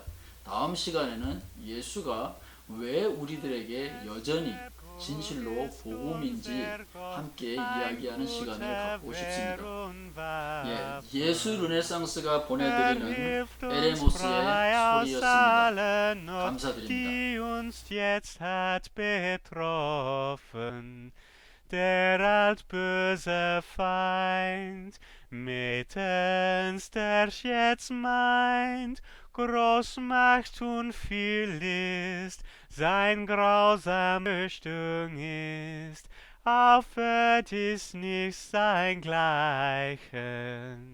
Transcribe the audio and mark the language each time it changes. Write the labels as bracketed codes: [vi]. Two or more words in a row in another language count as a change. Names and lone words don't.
[ko] 다음 시간에는 예수가 왜 우리들에게 여전히 진실로 복음인지 함께 이야기하는 시간을 갖고 싶습니다. 예수 르네상스가 보내드리는 에레모스의 소리였습니다. 감사드립니다. [de] Der altböse Feind, mittens der jetzt meint, Großmacht und viel List, sein grausam Rüstung ist, auf Erd ist nicht sein Gleichen.